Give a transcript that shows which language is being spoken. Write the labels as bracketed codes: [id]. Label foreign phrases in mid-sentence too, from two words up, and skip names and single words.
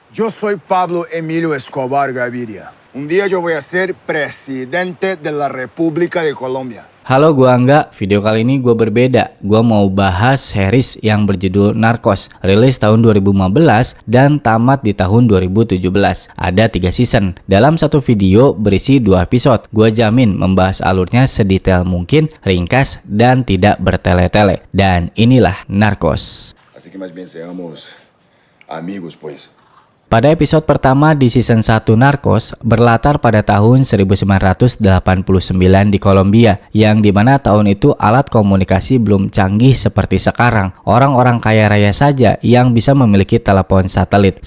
[es] Yo soy Pablo Emilio Escobar Gaviria. Un día yo voy a ser presidente de la República de Colombia. [id] Halo, gua Angga. Video kali ini gua berbeda. Gua mau bahas series yang berjudul Narcos, rilis tahun 2015 dan tamat di tahun 2017. Ada 3 season. Dalam satu video berisi 2 episode. Gua jamin membahas alurnya sedetail mungkin, ringkas dan tidak bertele-tele. Dan inilah Narcos. [es] Así que más bien seamos amigos, pues. [id] Pada episode pertama di season 1 Narcos berlatar pada tahun 1989 di Kolombia, yang dimana tahun itu alat komunikasi belum canggih seperti sekarang. Orang-orang kaya raya saja yang bisa memiliki telepon satelit.